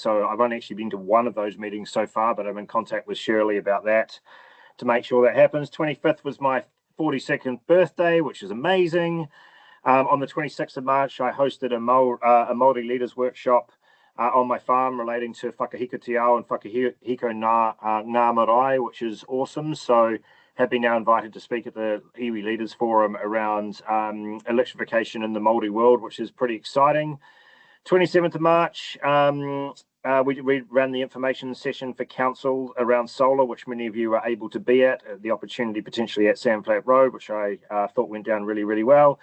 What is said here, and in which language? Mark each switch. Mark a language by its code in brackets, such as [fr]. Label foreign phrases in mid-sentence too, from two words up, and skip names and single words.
[en] So I've only actually been to one of those meetings so far, but I'm in contact with Shirley about that to make sure that happens. 25th was my 42nd birthday, which is amazing. On the 26th of March, I hosted a Māori leaders workshop on my farm relating to [mi] whakahiko te ao [en] and [mi] whakahiko ngā marae, [en] which is awesome. So have been now invited to speak at the iwi Leaders Forum around electrification in the Māori world, which is pretty exciting. 27th of March, we ran the information session for council around solar, which many of you were able to be at, the opportunity potentially at Sandflat Road, which I thought went down really, really well.